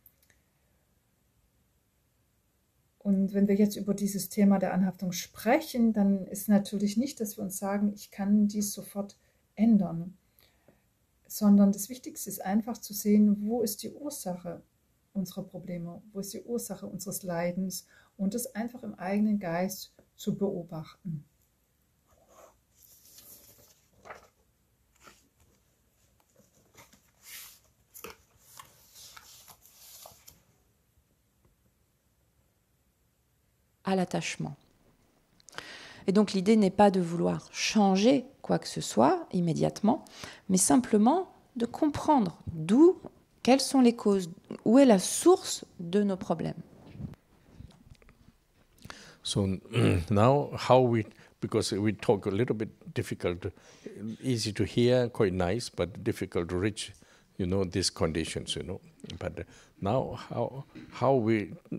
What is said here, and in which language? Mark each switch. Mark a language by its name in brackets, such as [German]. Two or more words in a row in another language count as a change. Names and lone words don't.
[German] Und wenn wir jetzt über dieses Thema der Anhaftung sprechen, dann ist natürlich nicht, dass wir uns sagen, ich kann dies sofort ändern, sondern das Wichtigste ist einfach zu sehen, wo ist die Ursache unserer Probleme, wo ist die Ursache unseres Leidens und das einfach im eigenen Geist zu beobachten. [French] À l'attachement. Et donc l'idée n'est pas de vouloir changer quoi que ce soit immédiatement, mais simplement de comprendre quelles sont les causes, où est la source de nos problèmes. [English] So now because we talk a little bit difficult, easy to hear, quite nice, but difficult to reach, these conditions, But now how we